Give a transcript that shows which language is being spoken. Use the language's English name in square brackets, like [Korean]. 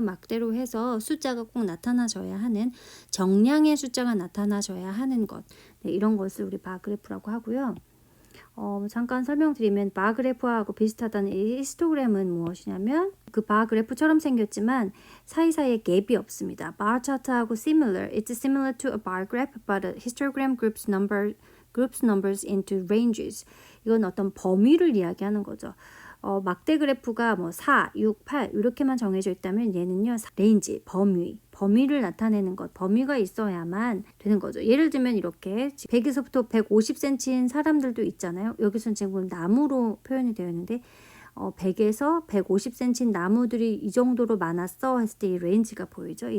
[Korean] 막대로 해서 숫자가 꼭 나타나줘야 하는 정량의 숫자가 나타나줘야 하는 것 네, 이런 것을 우리 바 그래프라고 하고요. 잠깐 설명드리면 바 그래프하고 비슷하다는 이 히스토그램은 무엇이냐면 그 바 그래프처럼 생겼지만 사이사이에 갭이 없습니다. 바 차트하고 similar. [English] It's similar to a bar graph, but a histogram groups numbers into ranges. [Korean] 이건 어떤 범위를 이야기하는 거죠. 막대 그래프가 뭐 4, 6, 8 이렇게만 정해져 있다면 얘는요 레인지, 범위를 나타내는 것, 범위가 있어야만 되는 거죠. 예를 들면 이렇게 100에서부터 150cm인 사람들도 있잖아요. 여기서는 지금 나무로 표현이 되어 있는데 100에서 150cm인 나무들이 이 정도로 많았어 했을 때 이 레인지가 보이죠.